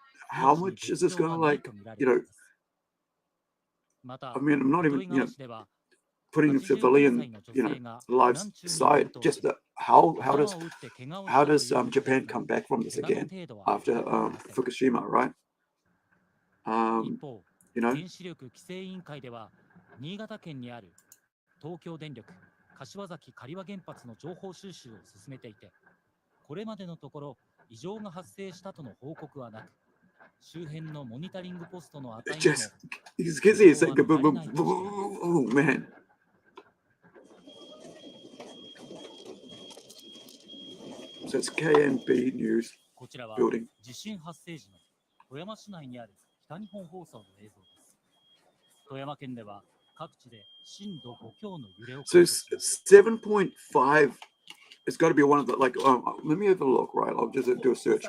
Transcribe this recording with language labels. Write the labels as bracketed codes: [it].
[en] How much is this going to I mean, I'm not even, putting civilian, lives aside. Just how does Japan come back from this again after Fukushima, right? [ja] 一方、原子力規制委員会では、新潟県にある東京電力柏崎刈羽原発の情報収集を進めていて、これまでのところ異常が発生したとの報告はなく、周辺のモニタリングポストの値にも異常は見られないとしています。 [en] Oh man. So it's KNB News [ja] こちらは [en] building. [ja] 地震発生時の富山市内にある北日本放送の映像です。富山県では各地で震度5強の揺れを [en] So 7.5 it's got to be one of the, like, let me have a look, right? I'll just do a search.